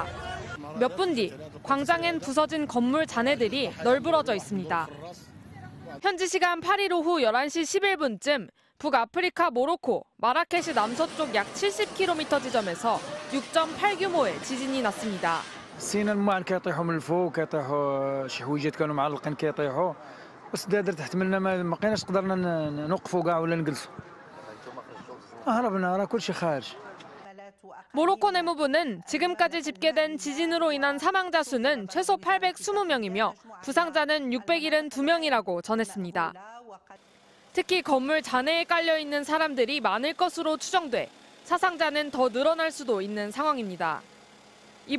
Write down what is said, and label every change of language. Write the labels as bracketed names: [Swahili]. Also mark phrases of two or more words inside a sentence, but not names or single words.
[Korean] 몇 분 뒤 광장엔 부서진 건물 잔해들이 널브러져 있습니다. 현지 시간 8일 오후 11시 11분쯤 북아프리카 모로코 마라케시 남서쪽 약 70km 지점에서 6.8 규모의 지진이 났습니다. [Arabic] سينا الماء كيطيحوا من الفوق كيطيحوا شي حويجات كانوا معلقين كيطيحوا بس دادر تحت منا ما بقيناش قدرنا نوقفوا كاع ولا نجلسوا هربنا راه كلشي خارج. [Korean] 모로코 내무부는 지금까지 집계된 지진으로 인한 사망자 수는 최소 820명이며 부상자는 672명이라고 전했습니다. 특히 건물 잔해에 깔려있는 사람들이 많을 것으로 추정돼 사상자는 더 늘어날 수도 있는 상황입니다.